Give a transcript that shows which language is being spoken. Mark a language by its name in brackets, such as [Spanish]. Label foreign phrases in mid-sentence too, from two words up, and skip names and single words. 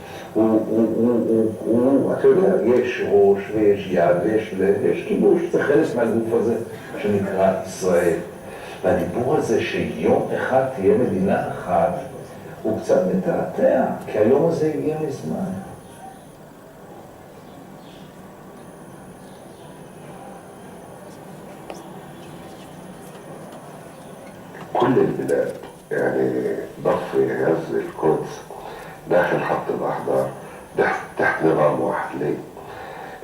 [Hebrew] אתה יודע, יש ראש ויש יד ויש כיבוש, זה חלק מהגוף הזה שנקרא ישראל. והדיבור הזה שיום אחד תהיה מדינה אחת, הוא קצת מתעתע, כי היום הזה הגיע מזמן. [Arabic] كل البلاد يعني ضفة غزة القدس داخل خط الأحضر تحت نظام واحد ليه؟